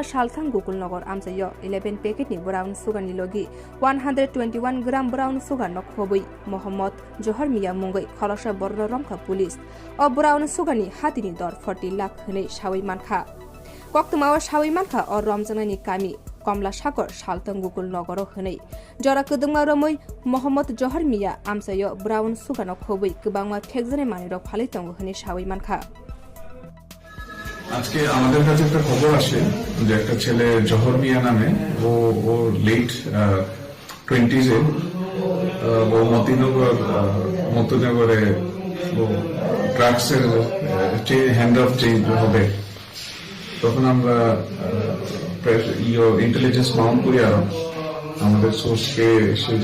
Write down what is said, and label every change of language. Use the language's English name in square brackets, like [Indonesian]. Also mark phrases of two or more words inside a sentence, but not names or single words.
[Kok Borok] सालथां गोकुलनगर आमजायो 11 पैकेटनि ब्राउन सुगारनि लगी 121 ग्राम [English] brown sugar [Kok Borok] न खबुई मोहम्मद जहर मिया मुंगै खलसा बर्र रमखा पुलिस अ ब्राउन सुगारनि हातिनि दर 40 लाख हनै सावै मानखा कक्तमावा सावै मानखा अ रमजानानि कामी कमलासागर सालथां गोकुलनगर हनै जरा कदुंमा रमै मोहम्मद जहर मिया आमजायो [English] brown sugar [Kok Borok] न खबुई गोबांमा फेकजानाय मानिरक फालितंग हनै सावै मानखा [Bangla] আজকে আমাদের কাছে একটা খবর আসে যে একটা ছেলে জহর মিয়া নামে ও লেট 20s এ ও মতিনগরে ও ড্রাগসের হ্যান্ড অফ যে হবে তখন আমরা ইন্টেলিজেন্স মাউন্ট করি আর আমাদের সোর্সকে সেই